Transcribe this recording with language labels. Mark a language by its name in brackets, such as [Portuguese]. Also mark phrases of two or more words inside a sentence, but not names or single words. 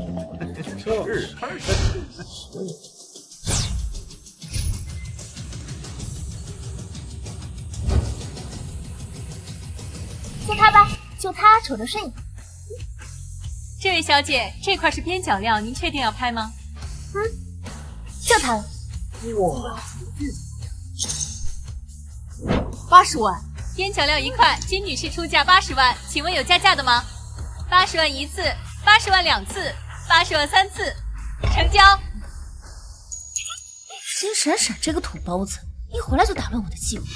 [Chinese] 就他吧，就他瞅着顺眼。這位小姐，這塊是邊角料，您確定要拍嗎？就他了。哇，80 萬。邊角料1塊，金女士出價80萬，請問有加價的嗎？80萬1次，80萬2次，80萬3次，成交。金閃閃這個土包子，一回來就打亂我的計劃。